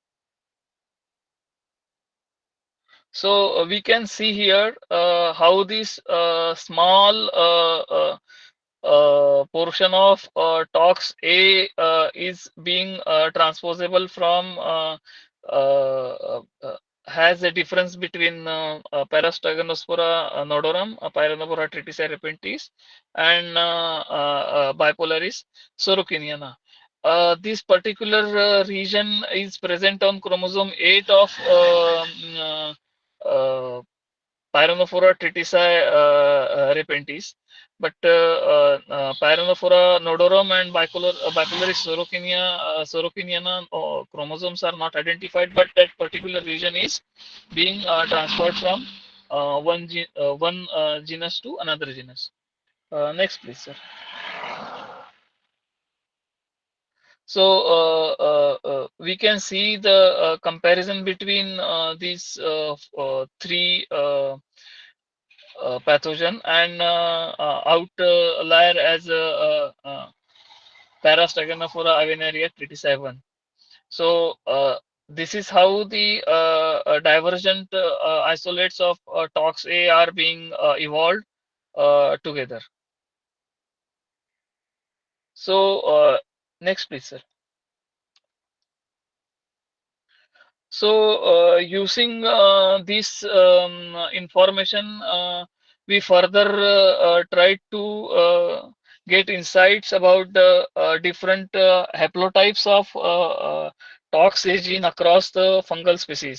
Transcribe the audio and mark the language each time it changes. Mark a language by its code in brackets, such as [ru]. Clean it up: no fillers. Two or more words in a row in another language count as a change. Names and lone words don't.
[en] So we can see here how this small portion of tox A is being transposable from has a difference between Parastaganospora nodorum, Pyrenophora tritici repentis, and Bipolaris sorokiniana. This particular region is present on chromosome 8 of Pyrenophora tritici repentis, but Pyrenophora nodorum and Bipolaris sorokiniana chromosomes are not identified, but that particular region is being transferred from one genus to another genus. Next, please, sir. So we can see the comparison between these three pathogen and outlier as Parastegonophora aviaria tritisae. So this is how the divergent isolates of tox A are being evolved together. So next, please, sir. So using this information, we further try to get insights about the different haplotypes of tox A gene across the fungal species.